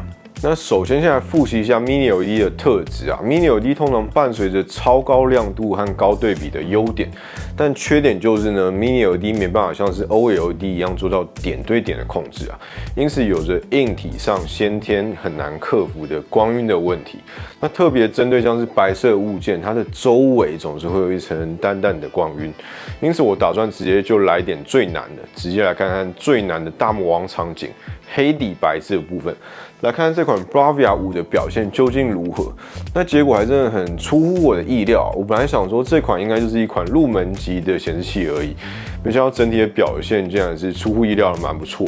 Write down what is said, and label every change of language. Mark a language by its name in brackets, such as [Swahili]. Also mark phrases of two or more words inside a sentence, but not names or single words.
[Chinese] 那首先，先來複習一下 Mini LED 的特質啊。Mini LED 通常伴隨着超高亮度和高對比的優點，但缺點就是呢 ，Mini LED 沒辦法像是 OLED 一樣做到點對點的控制啊，因此有着硬體上先天很難克服的光暈的問題。那特別針對像是白色物件，它的周圍總是會有一層淡淡的光暈，因此我打算直接就來點最難的，直接來看看最難的大魔王場景——黑底白字的部分。來看這款 Bravia 5的表現究竟如何？那結果還真的很出乎我的意料。我本來想說這款應該就是一款入門級的顯示器而已，沒想到整體的表現竟然是出乎意料的蠻不錯的。